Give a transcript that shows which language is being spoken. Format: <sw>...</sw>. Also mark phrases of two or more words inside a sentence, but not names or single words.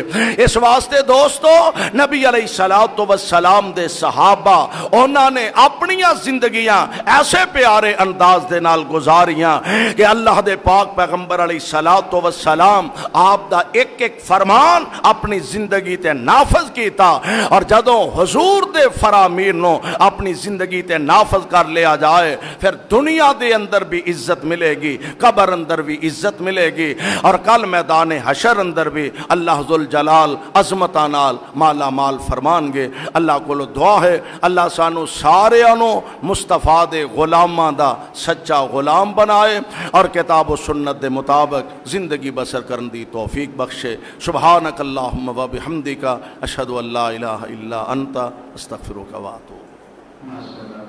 <pa>اس واسطے دوستو نبی علیہ السلام دے صحابہ انہوں نے اپنیاں زندگیاں ایسے پیارے انداز دے نال گزاریاں کہ اللہ دے پاک پیغمبر علیہ السلام آپ دا ایک ایک فرمان اپنی زندگی تے نافذ کیتا. اور جدوں حضور دے فرامین نو اپنی زندگی تے نافذ کر لیا جائے پھر دنیا دے اندر بھی عزت ملے گی, قبر اندر بھی عزت ملے گی, اور کل میدان حشر اندر بھی اللہ ذوالجلال عظمتاں نال مالا مال فرمان گے. اللہ کو دعا ہے اللہ سانو سارے انو مصطفیٰ دے غلاماں دا سچا غلام بنائے اور کتاب و سنت دے مطابق زندگی بسر کرن دی توفیق بخشے.</pa> <ar>سبحانک اللہم و بحمدک اشہد ان لا الہ الا انت استغفرک و اتوب.</ar>